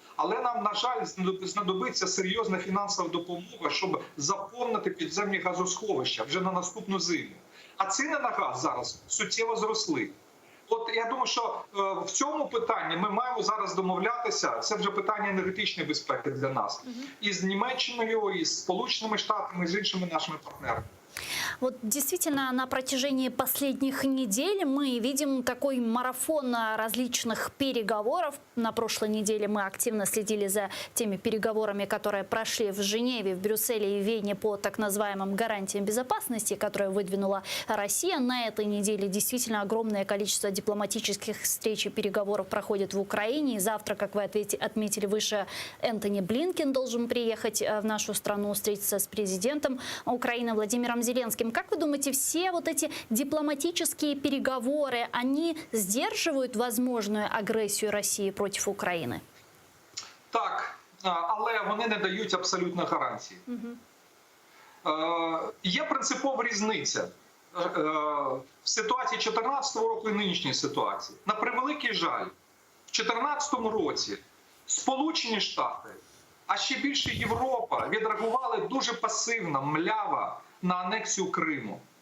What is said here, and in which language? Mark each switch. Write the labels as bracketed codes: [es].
[uk] Але нам, на жаль, знадобиться серйозна фінансова допомога, щоб заповнити підземні газосховища вже на наступну зиму. А ціни на газ зараз суттєво зросли. От я думаю, що в цьому питанні ми маємо зараз домовлятися, це вже питання енергетичної безпеки для нас, і з Німеччиною, і з Сполученими Штатами, і з іншими нашими партнерами. [ru] Вот действительно на протяжении последних недель мы видим такой марафон различных переговоров. На прошлой неделе мы активно следили за теми переговорами, которые прошли в Женеве, в Брюсселе и Вене по так называемым гарантиям безопасности, которые выдвинула Россия. На этой неделе действительно огромное количество дипломатических встреч и переговоров проходит в Украине. И завтра, как вы отметили выше, Энтони Блинкен должен приехать в нашу страну, встретиться с президентом Украины Владимиром Зеленским. Как вы думаете, все вот эти дипломатические переговоры, они сдерживают возможную агрессию России против України? [uk] Так, але вони не дають абсолютно гарантії. Є принципова різниця в ситуації 2014 року і нинішньої ситуації. На превеликий жаль, в 2014 році Сполучені Штати, а ще більше Європа відреагували дуже пасивно, мляво на анексію Криму.